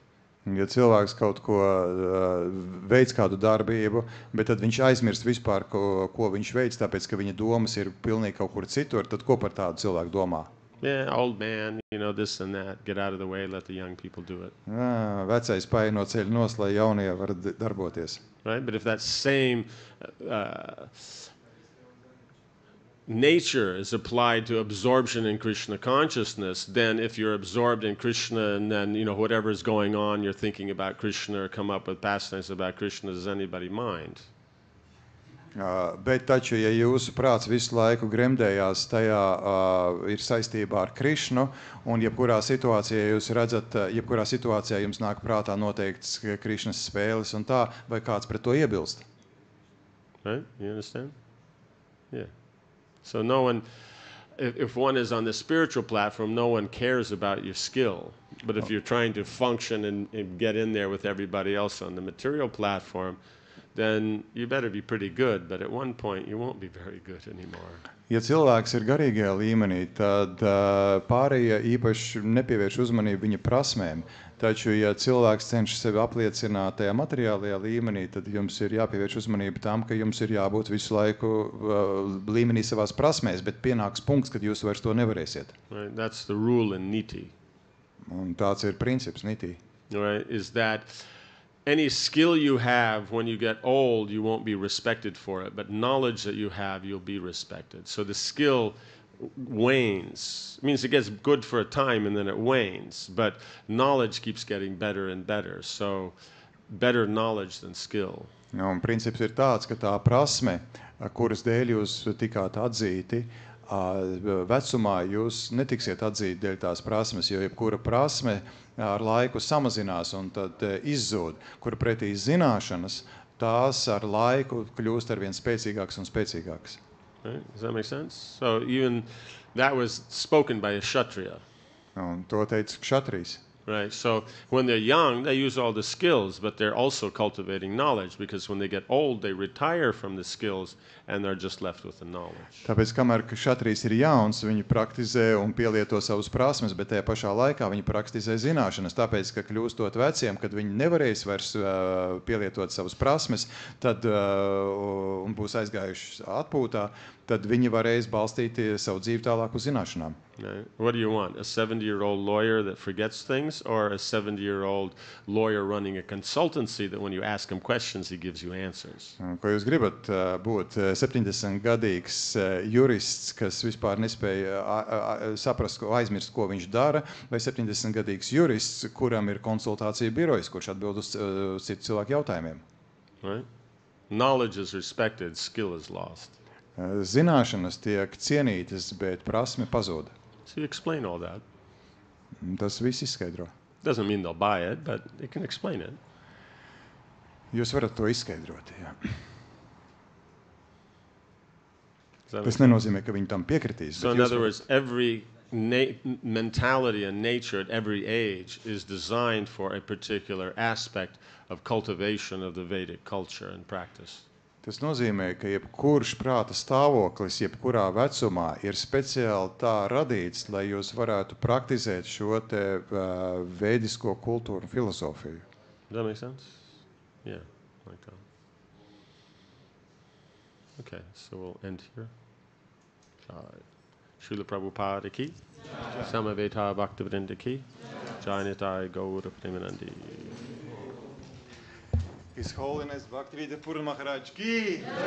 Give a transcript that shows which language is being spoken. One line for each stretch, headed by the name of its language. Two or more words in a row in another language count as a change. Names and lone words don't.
Latvian: Ja cilvēks kaut ko veids kādu darbību, bet tad viņš aizmirst vispār, ko viņš veids, tāpēc, ka viņa domas ir pilnīgi kaut kur citur, tad ko par tādu cilvēku domā?
English: Yeah, old man, this and that, get out of the way, let the young people do it.
Latvian: Vecais paej no ceļa nos, lai jaunie var darboties.
English: Right? But if that same nature is applied to absorption in Krishna consciousness, then if you're absorbed in Krishna and then, whatever is going on, you're thinking about Krishna or come up with pastimes about Krishna, does anybody mind?
Latvian: Bet taču, ja jūsu prāts visu laiku gremdējās tajā ir saistībā ar Krishnu, un jebkurā situācijā jūs redzat, jebkurā situācijā jums nāk prātā noteikts Krishnas spēles un tā, vai kāds pret to iebilst?
English: Right? You understand? Yeah. So no one, if one is on the spiritual platform, no one cares about your skill. But if you're trying to function and get in there with everybody else on the material platform, then you better be pretty good, but at one point you won't be very good anymore.
Latvian: Ja cilvēks ir garīgajā līmenī, tad pārējie īpaši nepievērš uzmanību viņa prasmēm. Taču, ja cilvēks cenšas sevi apliecināt tajā materiālajā līmenī, tad jums ir jāpievērš uzmanība tam, ka jums ir jābūt visu laiku līmenī savās prasmēs, bet pienāks punkts, kad jūs vairs to nevarēsiet.
English: Right? That's the rule in niti.
Latvian: Un tāds ir princips niti.
English: Right? Is that any skill you have, when you get old, you won't be respected for it. But knowledge that you have, you'll be respected. So the skill wanes. It means it gets good for a time and then it wanes. But knowledge keeps getting better and better. So better knowledge than skill.
Latvian: Un princips ir tāds, ka tā prasme, kuras dēļ jūs tikāt atzīti, vecumā jūs netiksiet atzīti dēļ tās prasmes, jo jebkura prasme ar laiku samazinās un tad izzūd, kur pretī zināšanas, tās ar laiku kļūst arvien spēcīgākas un spēcīgākas.
English: Right? Does that make sense? So even that was spoken by a Kshatriya.
Latvian: Un to teica Kshatrijs.
English: Right? So when they're young, they use all the skills, but they're also cultivating knowledge, because when they get old, they retire from the skills and they're just left with the knowledge.
Latvian: Tāpēc, kamēr Kshatrijs ir jauns, viņi praktizē un pielieto savus prasmes, bet tajā pašā laikā viņi praktizē zināšanas. Tāpēc, ka kļūstot veciem, kad viņi nevarēs vairs pielietot savus prasmes, tad un būs aizgājuši atpūtā, tad viņi varēs balstīt savu dzīvi tālāk uz zināšanām.
English: Right? What do you want? A 70-year-old lawyer that forgets things, or a 70-year-old lawyer running a consultancy that when you ask him questions, he gives you answers?
Latvian: Ko jūs gribat būt? 70-gadīgs jurists, kas vispār nespēja saprast, aizmirst, ko viņš dara, vai 70-gadīgs jurists, kuram ir konsultācija birojas, kurš atbild uz citu cilvēku jautājumiem?
English: Right? Knowledge is respected, skill is lost.
Latvian: Zināšanas tiek cienītas, bet prasme pazūd.
English: So you explain all that.
Latvian: Tas viss izskaidro.
English: Doesn't mean they'll buy it, but they can explain it.
Latvian: Jūs varat to izskaidrot, jā.
English: So
Latvian: Tas nenozīmē, ka viņi tam piekritīs.
English: in other words, every mentality and nature at every age is designed for a particular aspect of cultivation of the Vedic culture and practice.
Latvian: Tas nozīmē, ka jebkurš prāta stāvoklis, jebkurā vecumā ir speciāli tā radīts, lai jūs varētu praktizēt šo te veidisko kultūru un filozofiju.
English: Does that make sense? Yeah, like that. Okay, so we'll end here. Srila Prabhupada ki, Samaveta Bhaktivinoda ki, Jayanitai Gaura Premanandi. His Holiness Bhakti Vidya Purna Maharaj ki!